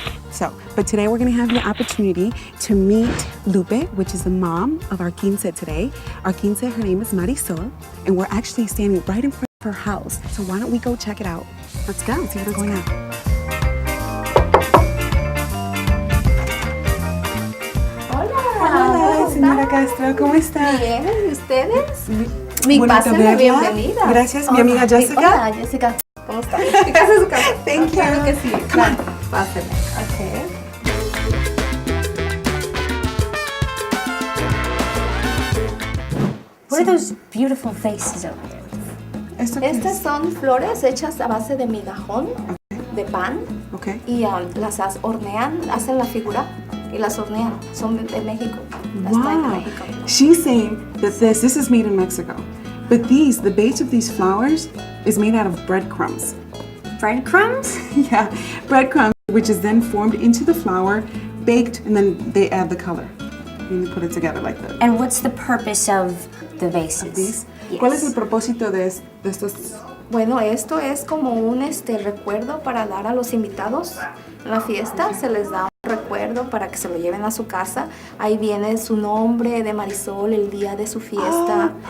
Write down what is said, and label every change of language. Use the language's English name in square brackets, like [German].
[English] So, but today we're gonna have the opportunity to meet Lupe, which is the mom of our quince today. Our quince, her name is Marisol, and we're actually standing right in front of her house. So why don't we go check it out? Let's go, see what's going on. [Spanish] Hola, señora Castro, ¿cómo está? Bien, ¿y ustedes? Mi Bonito pásenme verla. bienvenida. Gracias, mi amiga Jessica. Hola, Jessica. ¿Cómo está? Mi casa es su casa. [English] Thank you. [Spanish] Claro que sí. [English] Come on. [Spanish] Pásenme. Okay. [English] What are those beautiful faces over there? [Spanish] ¿Esto qué Estas es? son flores hechas a base de migajón, de pan, [English] Okay. [Spanish] y las hornean, hacen la figura y las hornean. Son de México. Las traen de [English] Wow. [Spanish] México. [English] She's saying that this is made in Mexico. But the base of these flowers is made out of breadcrumbs. Breadcrumbs? Yeah, breadcrumbs, which is then formed into the flour, baked, and then they add the color. And they put it together like this. And what's the purpose of the vases? These. Yes. [Spanish] ¿Cuál es el propósito de estos? Bueno, esto es como un recuerdo para dar a los invitados en la fiesta. Se les da un recuerdo para que se lo lleven a su casa. Ahí viene su nombre de Marisol, el día de su fiesta.